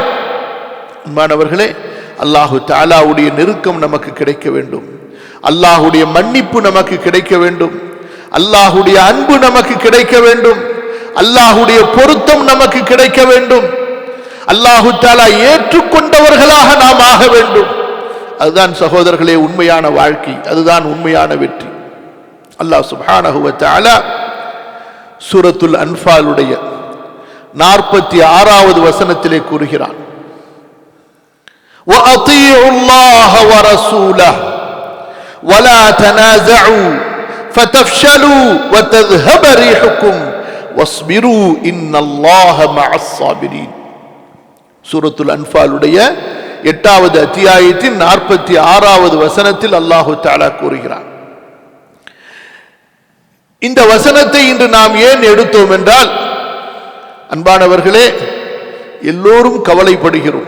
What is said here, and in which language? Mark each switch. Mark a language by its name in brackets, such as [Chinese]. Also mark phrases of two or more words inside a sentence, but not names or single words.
[Tamil] அன்பானவர்களே, அல்லாஹு தஆலாவுடைய நெருக்கம் நமக்கு கிடைக்க வேண்டும், அல்லாஹுடைய மன்னிப்பு நமக்கு கிடைக்க வேண்டும், அல்லாஹுடைய அன்பு நமக்கு கிடைக்க வேண்டும், அல்லாஹுடைய பொருத்தம் நமக்கு கிடைக்க வேண்டும், அல்லாஹு தஆலா ஏற்றுக்கொண்டவர்களாக நாம் ஆக வேண்டும். அதுதான் சகோதரர்களே உண்மையான வாழ்க்கை, அதுதான் உண்மையான வெற்றி. [Arabic] الله سبحانه وتعالى [Tamil] சூரத்துல் அன்ஃபாலுடைய 46வது வசனத்திலே கூறுகிறான், [Arabic] وَأَطِيعُوا اللَّهَ وَرَسُولَهُ وَلَا تَنَازَعُوا فَتَفْشَلُوا وَتَذْهَبَ رِيحُكُمْ وَاصْبِرُوا إِنَّ اللَّهَ مَعَ الصَّابِرِينَ. [Tamil] சூரத்துல் அன்ஃபாலுடைய 8வது அத்தியாயத்தின் 46வது வசனத்தில் அல்லாஹு தஆலா கூறுகிறான். இந்த வசனத்தை இன்று நாம் ஏன் எடுத்தோம் என்றால், அன்பானவர்களே, எல்லோரும் கவலைப்படுகிறோம்.